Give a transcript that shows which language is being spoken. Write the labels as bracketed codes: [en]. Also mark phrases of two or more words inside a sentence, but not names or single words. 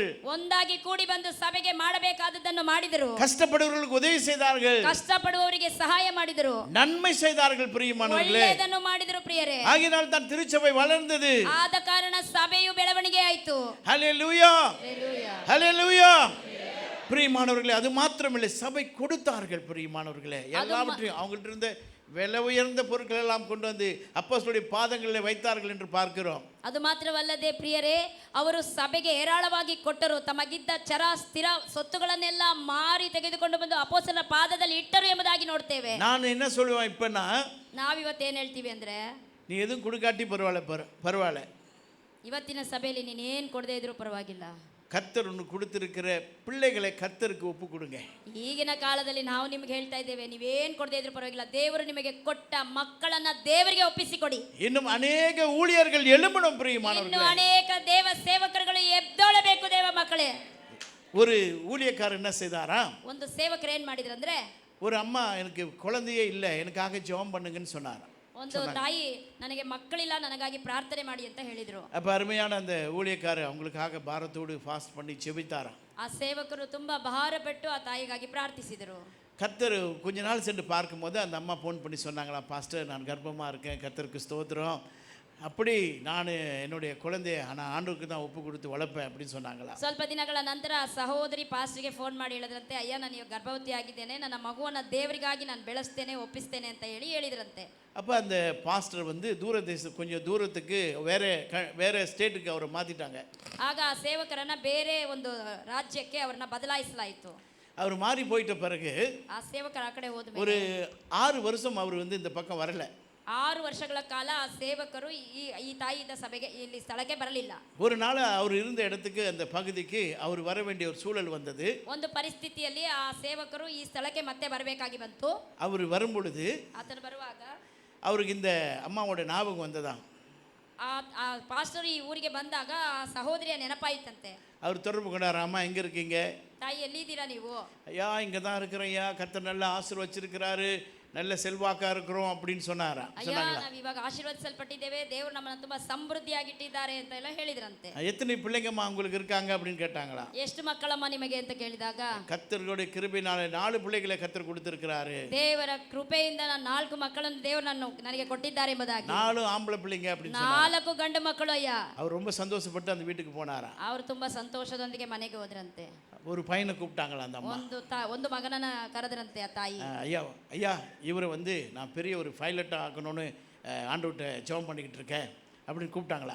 [kn] ಒಂದಾಗಿ ಕೂಡಿ ಬಂದು ಸಭೆಗೆ ಮಾಡಬೇಕಾದದ್ದನ್ನು ಮಾಡಿದರು. [ta] கஷ்டப்படுவர்களுக்கு உதவி செய்தார்கள். [kn] ಕಷ್ಟಪಡುವವರಿಗೆ ಸಹಾಯ ಮಾಡಿದರು. [ta] நன்மை செய்தார்கள் பிரியமானவர்களே. [kn] ಒಳ್ಳೆಯದನ್ನು ಮಾಡಿದರು ಪ್ರಿಯರೇ. [ta] ஆகையால் தான் திருச்சபை வளர்ந்தது. [kn] ಆದ ಕಾರಣ ಸಭೆಯು ಬೆಳವಣಿಗೆ ಆಯಿತು. [ta] ஹல்லேலூயா. [kn] ಹಲ್ಲೆಲೂಯಾ. [ta] ஹல்லேலூயா. பிரியமானவர்களே, அது மாத்திரமில்லை, சபை கொடுத்தார்கள். பிரியமானவர்களே, எல்லாவற்றையும் அவங்கள்ட்ட இருந்த விலை உயர்ந்த பொருட்கள் எல்லாம் கொண்டு வந்து அப்போஸ்தலருடைய பாதங்களில் வைத்தார்கள் என்று பார்க்கிறோம். [kn] ಅದು ಮಾತ್ರವಲ್ಲದೆ ಪ್ರಿಯರೇ, ಅವರು ಸಭೆಗೆ ಹೇರಾಳವಾಗಿ ಕೊಟ್ಟರು. ತಮಗಿದ್ದ ಚರ ಸ್ಥಿರ ಸೊತ್ತುಗಳನ್ನೆಲ್ಲ ಮಾರಿ ತೆಗೆದುಕೊಂಡು ಬಂದು ಅಪೊಸ್ತಲರ ಪಾದದಲ್ಲಿ ಇಟ್ಟರು ಎಂಬುದಾಗಿ ನೋಡ್ತೇವೆ. [ta] நான் என்ன சொல்லுவேன் இப்பனா, [kn] ನಾವಿವತ್ತು ಏನು ಹೇಳ್ತೀವಿ ಅಂದ್ರೆ, [ta] நீ எதுவும் கொடுக்காட்டி பரவாயில்ல, [kn] ಇವತ್ತಿನ ಸಭೆಯಲ್ಲಿ ನೀನು ಏನು ಕೊಡದೇ ಇದ್ರೂ ಪರವಾಗಿಲ್ಲ, [ta] கர்த்தர் ஒன்று கொடுத்திருக்கிற பிள்ளைகளை கர்த்தருக்கு ஒப்பு கொடுங்க. [kn] ಈಗಿನ ಕಾಲದಲ್ಲಿ ನಾವು ನಿಮಗೆ ಹೇಳ್ತಾ ಇದ್ದೇವೆ, ನೀವೇನು ಕೊಡದೇ ಇದ್ರೂ ಪರವಾಗಿಲ್ಲ, ದೇವರು ನಿಮಗೆ ಕೊಟ್ಟ ಮಕ್ಕಳನ್ನ ದೇವರಿಗೆ ಒಪ್ಪಿಸಿಕೊಡಿ. [ta] இன்னும் ಅನೇಕ ஊழியர்கள் எழும்பணும் பிரியமானவர்களே. [kn] ಇನ್ನು ಅನೇಕ ದೇವ ಸೇವಕರುಗಳು ಎದ್ದೊಳಬೇಕು. ದೇವ ಮಕ್ಕಳೇ, [ta] ஒரு ஊழியக்காரர் என்ன செய்தாரா, [kn] ಒಂದು ಸೇವಕರು ಏನು ಮಾಡಿದ್ರಂದ್ರೆ, [ta] ஒரு அம்மா எனக்கு குழந்தையே இல்லை, எனக்காக ஜெபம் பண்ணுங்கன்னு சொன்னார். [kn] ಒಂದು ತಾಯಿ ನನಗೆ ಮಕ್ಕಳಿಲ್ಲ, ನನಗಾಗಿ ಪ್ರಾರ್ಥನೆ ಮಾಡಿ ಅಂತ ಹೇಳಿದ್ರು. [ta] அப்போ அருமையான அந்த ஊழியக்காரர் அவங்களுக்காக பாரத்தோடு ஃபாஸ்ட் பண்ணி செபித்தாராம். [kn] ಆ ಸೇವಕರು ತುಂಬಾ ಭಾರಪಟ್ಟು ಆ ತಾಯಿಗಾಗಿ ಪ್ರಾರ್ಥಿಸಿದರು. [ta] கர்த்தர் கொஞ்ச நாள் சென்று பார்க்கும்போது அந்த அம்மா ஃபோன் பண்ணி சொன்னாங்களா, பாஸ்டர் நான் கர்ப்பமாக இருக்கேன், கர்த்தருக்கு ஸ்தோத்திரம், அப்படி நான் என்னுடைய குழந்தைய நான் ஆண்டவருக்கு தான் ஒப்பு கொடுத்து வளர்ப்பேன் அப்படின்னு சொன்னாங்களா. [kn] ಸ್ವಲ್ಪ ದಿನಗಳ ನಂತರ ಸಹೋದರಿ ಪಾಸ್ಟರ್ಗೆ ಫೋನ್ ಮಾಡಿ ಹೇಳಿದ್ರಂತೆ, ಅಯ್ಯ ನಾನು ಗರ್ಭವತಿ ಆಗಿದ್ದೇನೆ, ನನ್ನ ಮಗುವನ್ನು ದೇವರಿಗಾಗಿ ನಾನು ಬೆಳೆಸ್ತೇನೆ, ಒಪ್ಪಿಸ್ತೇನೆ ಅಂತ ಹೇಳಿದ್ರಂತೆ. [ta] அப்போ அந்த பாஸ்டர் வந்து கொஞ்சம் தூரத்துக்கு வேற ஸ்டேட்டுக்கு அவரை மாற்றிட்டாங்க. [kn] ಆಗ ಆ ಸೇವಕರನ್ನ ಬೇರೆ ಒಂದು ರಾಜ್ಯಕ್ಕೆ ಅವರನ್ನ ಬದಲಾಯಿಸಲಾಯಿತು. [ta] அவர் மாறி போயிட்ட பிறகு [kn] ಆ ಸೇವಕರ ಆ ಕಡೆ ಹೋದ [ta] ஒரு 6 வருஷம் அவர் வந்து இந்த பக்கம் வரல. [kn] 6 ವರ್ಷಗಳ ಕಾಲ ಆ ಸೇವಕರು ಈ ತಾಯಿಯ ಸಭೆಗೆ ಇಲ್ಲಿ ಸ್ಥಳಕ್ಕೆ ಬರಲಿಲ್ಲ. [ta] ஒரு நாள் அவர் இருந்த இடத்துக்கு அந்த பகுதிக்கு அவர் வர வேண்டிய ஒரு சூழல் வந்தது. [kn] ಒಂದು ಪರಿಸ್ಥಿತಿಯಲ್ಲಿ ಆ ಸೇವಕರು ಈ ಸ್ಥಳಕ್ಕೆ ಮತ್ತೆ ಬರಬೇಕಾಗಿ ಬಂತು. [ta] அவர் வரும் பொழுது [kn] ಆತನು ಬರುವಾಗ [ta] அவருக்கு இந்த அம்மாவோட ஞாபகம் வந்ததா. [kn] ಆ ಪಾಸ್ಟರ್ ಈ ಊರಿಗೆ ಬಂದಾಗ ಆ ಸಹೋದರಿಯ ನೆನಪಾಯಿತಂತೆ. [ta] அவர் தொடர்பு கொண்டார், அம்மா எங்கே இருக்கீங்க? [kn] ತಾಯಿ ಎಲ್ಲಿದ್ದೀರಾ ನೀವು? [ta] ஐயா இங்கே தான் இருக்கிறேன் ஐயா, கர்த்தர் நல்லா ஆசீர்வச்சிருக்கிறாரு, நல்ல செல்வாக்கா இருக்கிறோம் அப்படின்னு சொன்னாரா? [kn] ಅಯ್ಯ ನಾವು ಇವಾಗ ಆಶೀರ್ವದಿಸಲ್ಪಟ್ಟಿದ್ದೇವೆ, ದೇವರು ನಮ್ಮನ್ನು ತುಂಬಾ ಸಮೃದ್ಧಿಯಾಗಿಟ್ಟಿದ್ದಾರೆ ಅಂತ ಎಲ್ಲ ಹೇಳಿದ್ರಂತೆ. [ta] எத்தனை பிள்ளைங்கம்மா உங்களுக்கு இருக்காங்க அப்படின்னு கேட்டாங்களா? [kn] ಎಷ್ಟು ಮಕ್ಕಳಮ್ಮ ನಿಮಗೆ ಅಂತ ಕೇಳಿದಾಗ [ta] கர்த்தருடைய கிருபையினால 4 பிள்ளைகளை கர்த்தர் கொடுத்திருக்கிறாரு. [kn] ದೇವರ ಕೃಪೆಯಿಂದ ನಾನು 4 ಮಕ್ಕಳನ್ನು ದೇವರು ನನಗೆ ಕೊಟ್ಟಿದ್ದಾರೆ ಎಂಬುದಾಗಿ. [ta] 4 ಆಂಬಳ பிள்ளைங்க அப்படின்னு சொன்னாங்க. [kn] 4 ಗಂಡು ಮಕ್ಕಳು ಅಯ್ಯ. [ta] அவர் ரொம்ப சந்தோஷப்பட்டு அந்த வீட்டுக்கு போனாரா? [kn] ಅವರು ತುಂಬಾ ಸಂತೋಷದೊಂದಿಗೆ ಮನೆಗೆ ಹೋದ್ರಂತೆ. [ta] ஒரு பையனை கூப்பிட்டாங்களா அந்த அம்மா? [kn] ಒಂದು ಮಗನನ್ನ ಕರೆದ್ರಂತೆ ಆ ತಾಯಿ. [ta] ஐயா இவரை வந்து நான் பெரிய ஒரு பைலட்டாக ஆக்கணும்னு ஆண்டவர்கிட்ட ஜெபம் பண்ணிக்கிட்டு இருக்கேன் அப்படின்னு கூப்பிட்டாங்களா?